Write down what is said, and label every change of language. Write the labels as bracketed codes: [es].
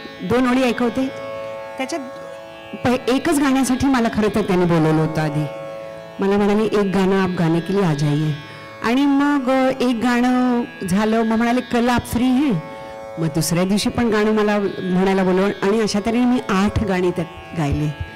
[mr] 2 ओळी ऐकवते. त्याच्यात एकच गाण्यासाठी मला खरं तर त्याने बोलवलं होतं. आधी मला म्हणाले एक गाणं [hi] आप गाने के लिए आ जाइए. [mr] आणि मग एक गाणं झालं, मग म्हणाले [hi] कल आप फ्री है. [mr] मग दुसऱ्या दिवशी पण गाणं मला म्हणायला बोलवलं आणि अशा तऱ्हेने मी 8 गाणी त्यात गायले.